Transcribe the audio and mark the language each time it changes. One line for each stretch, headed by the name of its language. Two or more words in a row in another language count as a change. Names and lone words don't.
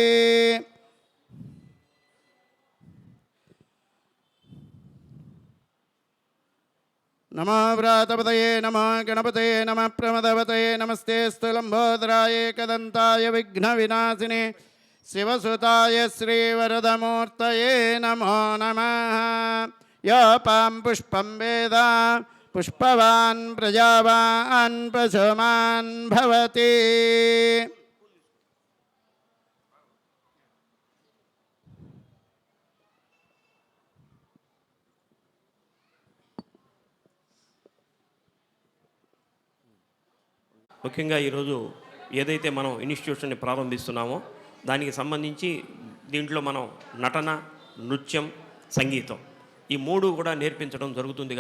Sanskrit: नमो व्रातपतये नमो गणपतये नमः प्रमदपतये नमस्ते स्थूलम्बोदराय एकदन्ताय विघ्नविनाशिने शिवसुताय श्रीवरदमूर्तये नमो नमः योपां पुष्पं वेद पुष्पवान् प्रजावान् पशुमान् भवति
Telugu: ముఖ్యంగా ఈరోజు ఏదైతే మనం ఇన్స్టిట్యూషన్ని ప్రారంభిస్తున్నామో దానికి సంబంధించి దీంట్లో మనం నటన, నృత్యం, సంగీతం ఈ మూడు కూడా నేర్పించడం జరుగుతుంది.